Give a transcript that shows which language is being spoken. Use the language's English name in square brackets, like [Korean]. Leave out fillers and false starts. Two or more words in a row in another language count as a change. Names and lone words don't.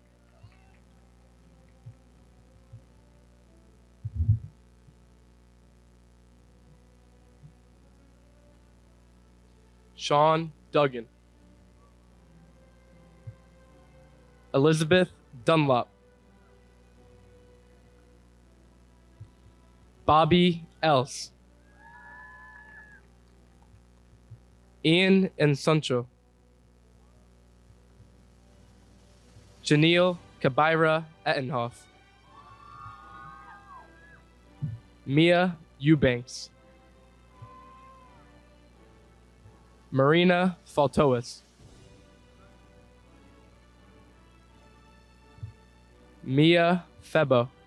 [English] Sean Duggan. Elizabeth Dunlop. Bobby Else. Ian and Sancho. Janelle Kabira Ettenhoff. Mia Eubanks. Marina Faltoas. Mia Febo.